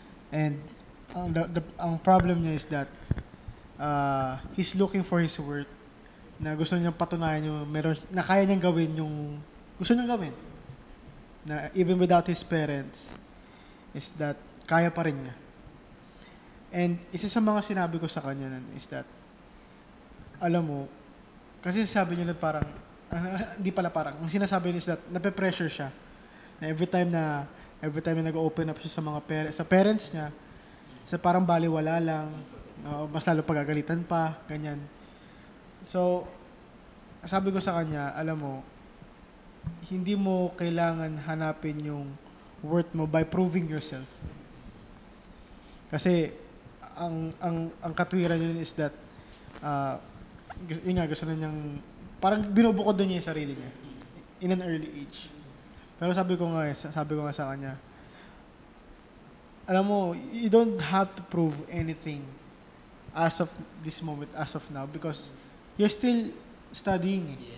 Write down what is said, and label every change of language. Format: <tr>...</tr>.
<tl>And ang problem niya</tl> <en>is that he's looking for his worth,</en> <tl>na gusto niyang patunayan yung na kaya niyang gawin yung gusto niyang gawin. Na</tl> <en>even without his parents, is that</en> <tl>kaya pa rin niya. And isa sa mga sinabi ko sa kanya nun is that, alam mo, kasi sabi niya parang, hindi pala parang, ang sinasabi niya is that, nape-pressure siya. Na every time na nag-open up siya sa mga sa parents niya, sa parang baliwala lang, mas lalo pagagalitan pa, ganyan. So, sabi ko sa kanya, alam mo, hindi mo kailangan hanapin yung worth mo</tl> <en>by proving yourself.</en> <tl>Kasi ang katwiran yun is that yun nga, gusto na niyang parang binubukod doon niya yung sarili niya</tl> <en>in an early age.</en> <tl>Pero sabi ko nga sa kanya, alam mo,</tl> <en>you don't have to prove anything as of this moment, as of now, because you're still studying.</en>